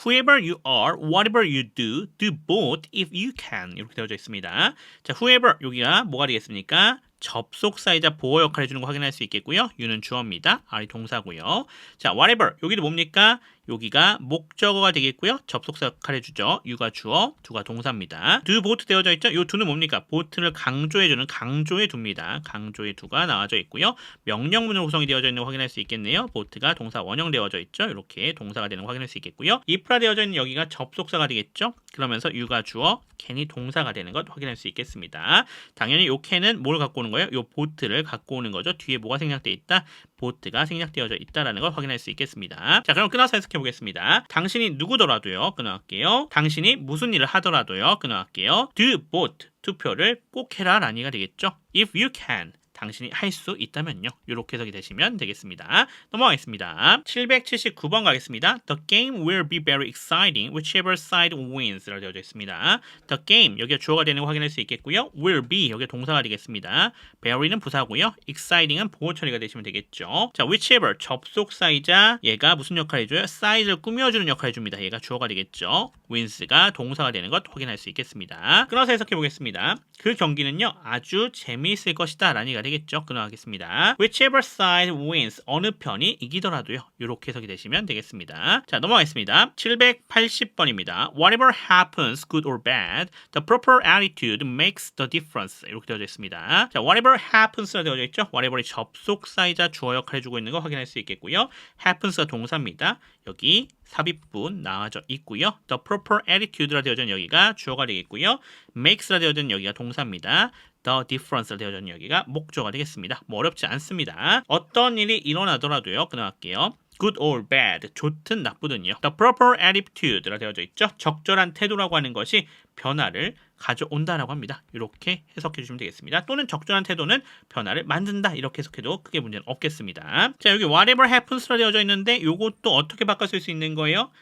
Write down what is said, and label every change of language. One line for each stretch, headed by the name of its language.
English: Whoever you are, whatever you do, do both if you can.
Korean: 이렇게 되어져 있습니다. 자, whoever 여기가 뭐가 되겠습니까? 접속사이자 보어 역할을 해주는 거 확인할 수 있겠고요. you는 주어입니다. R이 동사고요. 자, whatever 여기도 뭡니까? 여기가 목적어가 되겠고요. 접속사 역할을 해주죠. you가 주어, do가 동사입니다. do both 되어져 있죠? 이 do는 뭡니까? both를 강조해주는 강조의 do입니다. 강조의 do가 나와져 있고요. 명령문으로 구성이 되어져 있는 거 확인할 수 있겠네요. both가 동사 원형 되어져 있죠. 이렇게 동사가 되는 거 확인할 수 있겠고요. if라 되어져 있는 여기가 접속사가 되겠죠. 그러면서 you가 주어, can이 동사가 되는 것 확인할 수 있겠습니다. 당연히 요 can은 뭘 갖고 오는 거예요? 요 both를 갖고 오는 거죠. 뒤에 뭐가 생략되어 있다? both가 생략되어져 있다라는 걸 확인할 수 있겠습니다. 자, 그럼 끊어서 해석해 보겠습니다. 당신이 누구더라도요. 끊어갈게요. 당신이 무슨 일을 하더라도요. 끊어갈게요.
English: do both
Korean: 투표를 꼭 해라 라니가 되겠죠.
English: if you can
Korean: 당신이 할 수 있다면요. 이렇게 해석이 되시면 되겠습니다. 넘어가겠습니다. 779번 가겠습니다.
English: The game will be very exciting whichever side wins
Korean: 라고 되어져 있습니다.
English: The game
Korean: 여기가 주어가 되는 거 확인할 수 있겠고요.
English: will be
Korean: 여기가 동사가 되겠습니다. very는 부사고요. exciting은 보호 처리가 되시면 되겠죠. 자, whichever 접속사이자 얘가 무슨 역할을 해줘요? side를 꾸며주는 역할을 해줍니다. 얘가 주어가 되겠죠. wins가 동사가 되는 것 확인할 수 있겠습니다. 끊어서 해석해 보겠습니다. 그 경기는요. 아주 재미있을 것이다 라니가 되겠죠. 끊어가겠습니다.
English: Whichever side wins.
Korean: 어느 편이 이기더라도요. 이렇게 해석이 되시면 되겠습니다. 자, 넘어가겠습니다. 780번입니다.
English: Whatever happens, good or bad, the proper attitude makes the difference.
Korean: 이렇게 되어져 있습니다. 자,
English: whatever happens
Korean: 라 되어져 있죠. whatever이 접속사이자 주어 역할을 해주고 있는 거 확인할 수 있겠고요. happens가 동사입니다. 여기 삽입분 나와져 있고요.
English: The proper attitude
Korean: 라 되어져 있는 여기가 주어가 되겠고요. makes라 되어져 있는 여기가 동사입니다.
English: The difference
Korean: 라 되어져 있는 여기가 목적어가 되겠습니다. 뭐 어렵지 않습니다. 어떤 일이 일어나더라도요. 끊어갈게요.
English: good or bad,
Korean: 좋든 나쁘든요.
English: The proper attitude
Korean: 라 되어져 있죠. 적절한 태도라고 하는 것이 변화를 가져온다라고 합니다. 이렇게 해석해 주시면 되겠습니다. 또는 적절한 태도는 변화를 만든다. 이렇게 해석해도 크게 문제는 없겠습니다. 자, 여기
English: whatever happens
Korean: 라 되어져 있는데 이것도 어떻게 바꿔 쓸 수 있는 거예요?